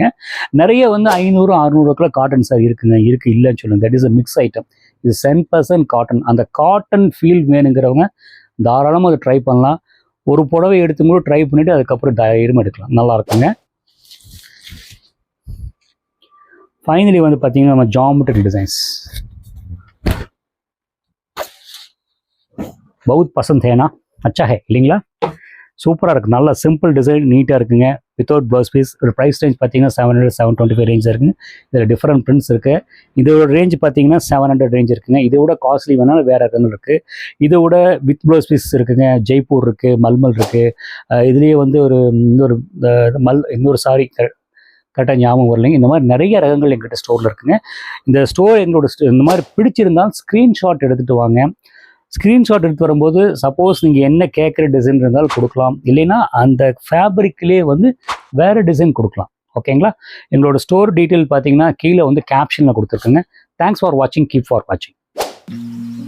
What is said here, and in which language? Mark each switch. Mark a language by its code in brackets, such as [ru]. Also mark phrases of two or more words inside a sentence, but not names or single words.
[ta] நிறைய வந்து 500-600 காட்டன் சாரி இருக்குங்க. இருக்குது இல்லைன்னு சொல்லுங்கள். [en] that is a mix item. [ta] இது 10% காட்டன். அந்த [en] cotton feel [ta] வேணுங்கிறவங்க தாராளமாக அதை ட்ரை பண்ணலாம். ஒரு புடவை எடுத்துக்கூட ட்ரை பண்ணிவிட்டு அதுக்கப்புறம் தைரியமாக எடுக்கலாம். நல்லா இருக்குங்க. ஃபைனலி வந்து பார்த்தீங்கன்னா நம்ம [en] geometric designs [hi] बहुत पसंद है ना, अच्छा है [ta] இல்லைங்களா. சூப்பராக இருக்குது. நல்ல சிம்பிள் டிசைன், நீட்டாக இருக்குங்க. [en] without blouse piece. [ta] ஒரு [en] price range [ta] பார்த்தீங்கன்னா 700-725 ரேஞ்ச் இருக்குங்க. இதில் [en] different prints [ta] இருக்குது. இதோட ரேஞ்ச் பார்த்தீங்கன்னா 700 ரேஞ்ச் இருக்குங்க. இதை விட காஸ்ட்லி வேணாலும் வேறு இடங்கள் இருக்குது. இதை விட [en] with blouse piece [ta] இருக்குங்க. ஜெய்ப்பூர் இருக்குது, மல்மல் இருக்குது. இதுலேயே வந்து இன்னொரு சாரி கரெக்டாக ஞாபகம் வரலைங்க. இந்த மாதிரி நிறைய ரகங்கள் எங்கிட்ட ஸ்டோரில் இருக்குங்க. இந்த ஸ்டோர் இந்த மாதிரி பிடிச்சிருந்தால் ஸ்க்ரீன்ஷாட் எடுத்துகிட்டு வாங்க. ஸ்க்ரீன்ஷாட் எடுத்து வரும்போது சப்போஸ் நீங்கள் என்ன கேட்குற டிசைன் இருந்தாலும் கொடுக்கலாம். இல்லைன்னா அந்த ஃபேப்ரிக்லேயே வந்து வேறு டிசைன் கொடுக்கலாம். ஓகேங்களா. எங்களோட [en] store detail [ta] பார்த்தீங்கன்னா கீழே வந்து கேப்ஷனில் கொடுத்துருக்குங்க. [en] Thanks for watching. Keep for watching.